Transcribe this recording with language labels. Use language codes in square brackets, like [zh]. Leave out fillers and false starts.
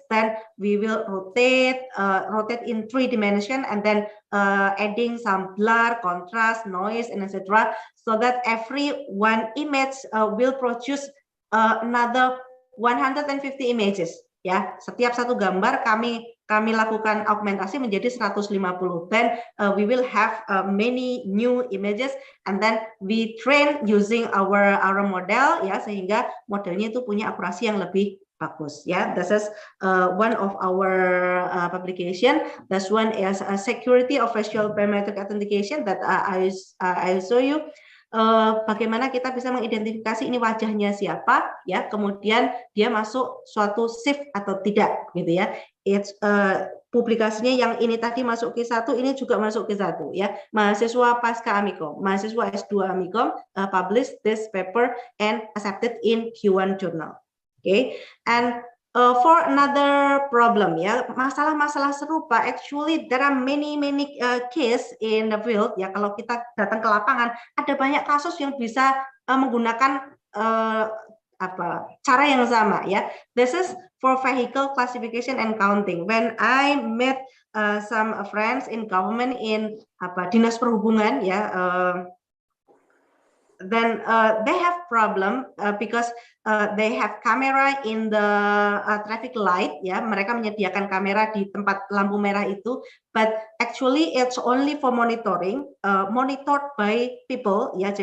[en] Then we will rotate in 3 dimension and then adding some blur, contrast, noise, and etc. So that every one image will produce another 150 images. [id] Ya, setiap satu gambar kami lakukan augmentasi menjadi 150. [en] Then we will have many new images, and then we train using our model ya, [id] sehingga modelnya itu punya akurasi yang lebih bagus ya. [en] This is one of our publication. This one is a security of facial biometric authentication that I show you. [id] Bagaimana kita bisa mengidentifikasi ini wajahnya siapa ya, kemudian dia masuk suatu shift atau tidak gitu ya. [en] It's [id] publikasinya yang ini tadi masuk Q1, ini juga masuk Q1 ya. Mahasiswa pasca Amikom, mahasiswa S2 Amikom [en] publish this paper and accepted in Q1 journal. Okay, and for another problem ya, [id] masalah-masalah serupa [en] actually there are many case in the field ya. [id] Kalau kita datang ke lapangan ada banyak kasus yang bisa menggunakan cara yang sama ya. [en] This is for vehicle classification and counting. When I met some friends in government in dinas perhubungan ya, then they have problem because they have camera in the traffic light ya, [id] mereka menyediakan kamera di tempat lampu merah itu, [en] but actually it's only for monitoring, monitored by people ya.